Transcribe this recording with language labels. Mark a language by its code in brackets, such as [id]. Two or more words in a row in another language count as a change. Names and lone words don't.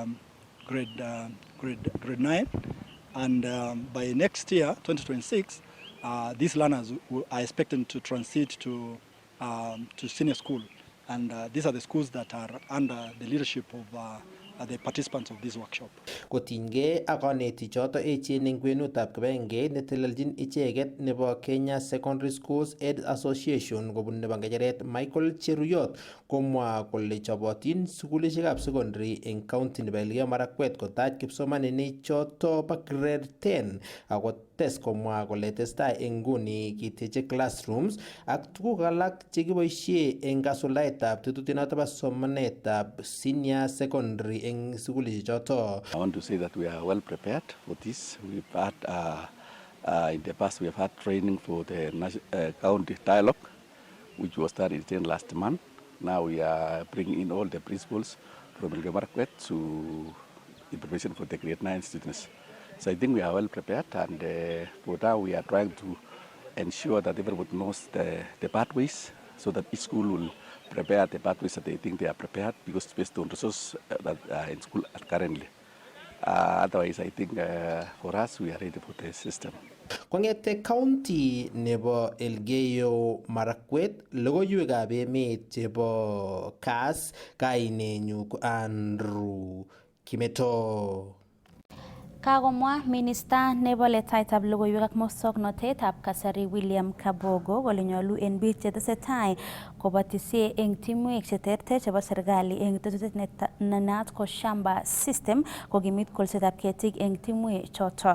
[en] 9, and by next year, 2026, these learners are expected to transit to senior school, and these are the schools that are under the leadership of the participants of this workshop. [kln] Kotinygei ak kaneti choto echen eng kwenutab kibagenge netelelchin icheket nebo Kenya Secondary Schools Aid Association kobun nebo ngecheret Michael Cheruyot komwa kole chobotin sukulishekab secondary eng county nebo Elgeyo Marakwet kotach kipsomaninik choto bo grade 10 ako tes komwa kole testai eng nguni kiteche classrooms ak tuguk alak chekiboisie eng kasuldaetab tetutinoto bo somanetab [en] senior secondary [kln] eng sukulishek choto. [en] I want to say that we are well prepared for this. We've had in the past we have had training for the county dialogue, which was started last month. Now we are bringing in all the principals from Elgeyo Marakwet to in preparation for the grade 9 students. So I think we are well prepared, and for now we are trying to ensure that everybody knows the pathways, so that each school will prepare the pathways that they think they are prepared, because based on resources that are in school currently. Otherwise, I think for us, we are ready for the system. [kln] Kongete county nebo Elgeyo Marakwet, logoiwekab emet chebo Kass, kainenyu ko Andrew Kimeto. Kagomwa minista nebo letaitab logoiwek ak musoknotetab kasari William Kabogo kole nyolu en biik chetesetai kobatisie eng timwek cheterter chebo serikali eng tetutik nenaat ko shamba system kokimit kolsetab ketik eng timwek choto.